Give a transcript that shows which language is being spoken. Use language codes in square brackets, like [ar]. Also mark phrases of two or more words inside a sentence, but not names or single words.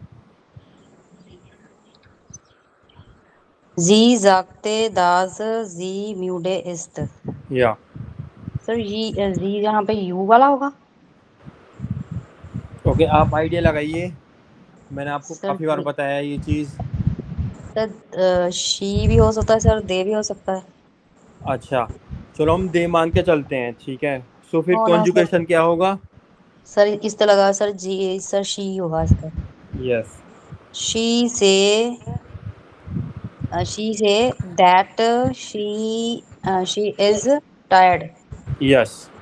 [de] Sie sagte, dass sie müde ist. [hi] या सर जी यहाँ पे यू वाला होगा. ओके. आप आइडिया लगाइए. मैंने आपको सर काफी बार बताया ये चीज. सर शी भी हो सकता है सर, दे भी हो सकता है. अच्छा, चलो हम दे मान के चलते हैं. ठीक है. सो फिर [en] No, no, [hi] कॉन्जुगेशन क्या होगा? सर इस तरह लगा सर जी, सर शी होगा इसका. [en] यस. She say that she is tired. यस.